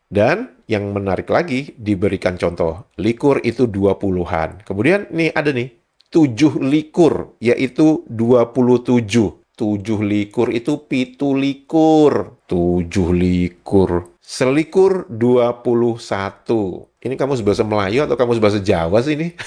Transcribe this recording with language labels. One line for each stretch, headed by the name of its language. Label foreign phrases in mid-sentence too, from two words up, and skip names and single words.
Indonesian: Dan yang menarik lagi, diberikan contoh, likur itu 20-an. Kemudian nih ada nih, 7 likur, yaitu 27. 7 likur itu
Javanese: pitu likur.
Indonesian: 7 likur. Selikur 21. Ini kamus bahasa Melayu atau kamus bahasa Jawa sih ini?